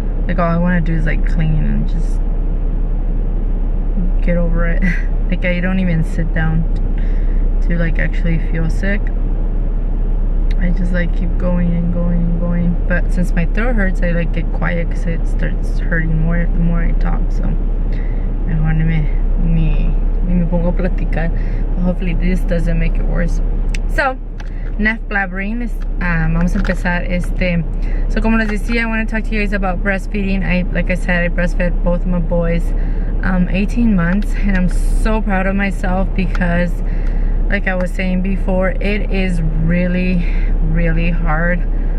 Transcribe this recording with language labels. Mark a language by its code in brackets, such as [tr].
[en] Like all I want to do is like clean and just get over it. Like I don't even sit down to like actually feel sick. I just like keep going and going and going. But since my throat hurts, I like get quiet because it starts hurting more the more I talk. [es] So mejor ni me pongo a platicar. [en] But hopefully this doesn't make it worse. So enough blabbering. [es] Vamos a empezar. [en] So [es] como les decía, [en] I want to talk to you guys about breastfeeding. Like I said, I breastfed both of my boys 18 months, and I'm so proud of myself because, like I was saying before, it is really, really hard.